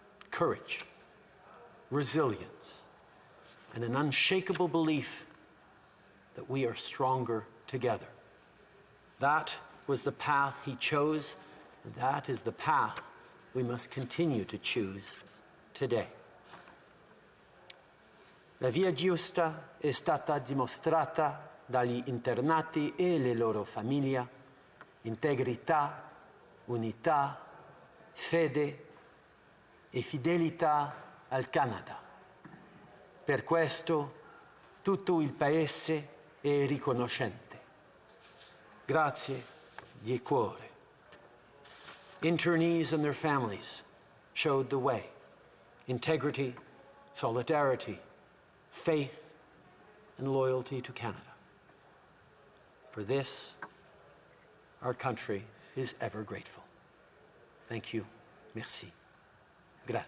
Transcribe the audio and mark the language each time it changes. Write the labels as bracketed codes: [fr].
[en] Courage, resilience, and an unshakable belief that we are stronger together. That was the path he chose, and that is the path we must continue to choose today. [it] La via giusta è stata dimostrata dagli internati e le loro famiglie: integrità, unità, fede e fidelità al Canada. Per questo tutto il Paese è riconoscente. Grazie di cuore. [en] Internees and their families showed the way. Integrity, solidarity, faith, and loyalty to Canada. For this, our country is ever grateful. Thank you. [fr] Merci. [it] Grazie.